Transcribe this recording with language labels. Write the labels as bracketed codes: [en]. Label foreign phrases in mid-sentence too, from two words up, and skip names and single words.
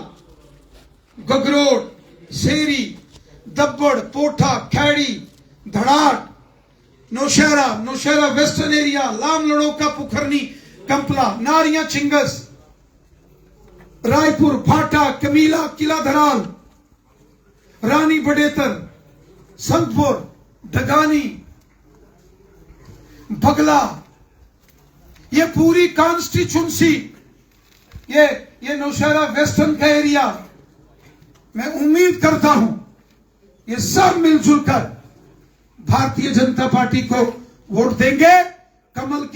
[hi] गगरोट, सेरी, दब्बड़, पोठा, खैड़ी, धड़ाट, नौशहरा वेस्टर्न एरिया, लाम लड़ोका, पुखरनी, कंपला, नारियां, चिंगस, रायपुर, भाटा, कमीला, किला धराल, रानी बडेतर, संतपुर, डगानी, बगला, ये पूरी कॉन्स्टिट्यूंसी, ये नौशहरा वेस्टर्न का एरिया, मैं उम्मीद करता हूं ये सब मिलजुल कर भारतीय जनता पार्टी को वोट देंगे, कमल के